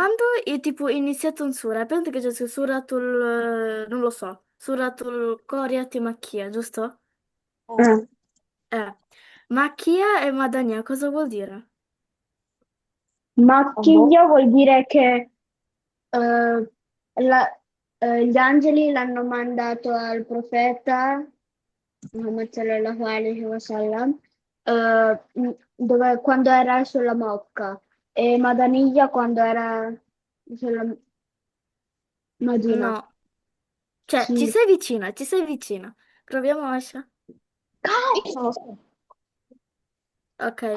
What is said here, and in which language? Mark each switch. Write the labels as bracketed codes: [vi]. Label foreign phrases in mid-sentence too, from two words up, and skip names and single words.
[it] quando è tipo iniziato un sura, penso che c'è su suratul, non lo so, suratul Qariat Makkia, giusto? Ah. Eh, Makkia e Madania, cosa vuol dire? Boh. Macchia vuol dire che eh, la- gli angeli l'hanno mandato al profeta Muhammad [ar] صلى الله عليه وسلم [it] quando era sulla Mocca e Madaniyya quando era sulla Madina. No, cioè, Sì. ci sei vicina. Proviamo, Asha. Io non lo so. Ok.